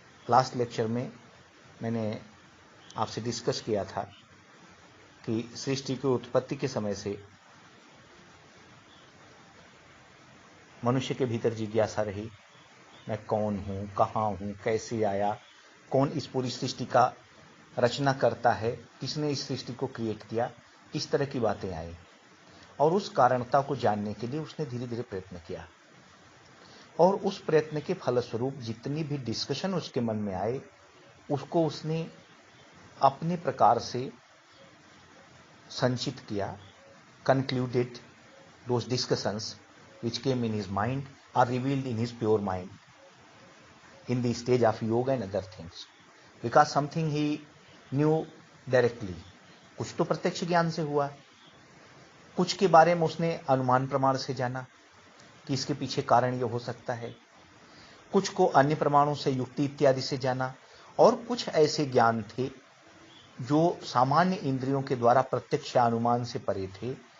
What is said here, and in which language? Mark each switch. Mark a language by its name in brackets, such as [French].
[Hindi] Last lecture में मैंने आपसे डिस्कस किया था कि सृष्टि की उत्पत्ति के समय से मनुष्य के भीतर जिज्ञासा रही, मैं कौन हूं, कहां हूं, कैसे आया, कौन इस पूरी सृष्टि का रचना करता है, किसने इस सृष्टि को क्रिएट किया, इस तरह की बातें आई। और उस कारणता को जानने के लिए उसने धीरे धीरे प्रयत्न किया और उस प्रयत्न के फलस्वरूप जितनी भी डिस्कशन उसके मन में आए उसको उसने अपने प्रकार से संचित किया। [English] Concluded those discussions which came in his mind are revealed in his pure mind in the stage of yoga and other things, because something he knew directly. [Hindi] कुछ तो प्रत्यक्ष ज्ञान से हुआ, कुछ के बारे में उसने अनुमान प्रमाण से जाना कि इसके पीछे कारण यह हो सकता है, कुछ को अन्य प्रमाणों से, युक्ति इत्यादि से जाना, और कुछ ऐसे ज्ञान थे जो सामान्य इंद्रियों के द्वारा प्रत्यक्ष अनुमान से परे थे।